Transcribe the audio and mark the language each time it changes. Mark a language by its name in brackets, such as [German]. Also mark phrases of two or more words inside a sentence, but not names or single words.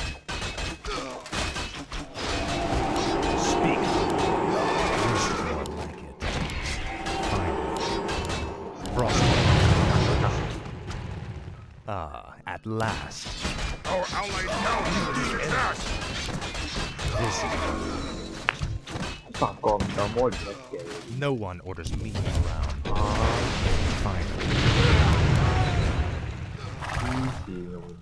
[English] Speak. This is more like it. Finally. Frostborn. Ah, at last. Our allied town is being attacked. This is [Cantonese] 發覺唔夠魔連一嘅。 [English] no one orders me around. 啊！ Finally. [Cantonese] 黐線咁多。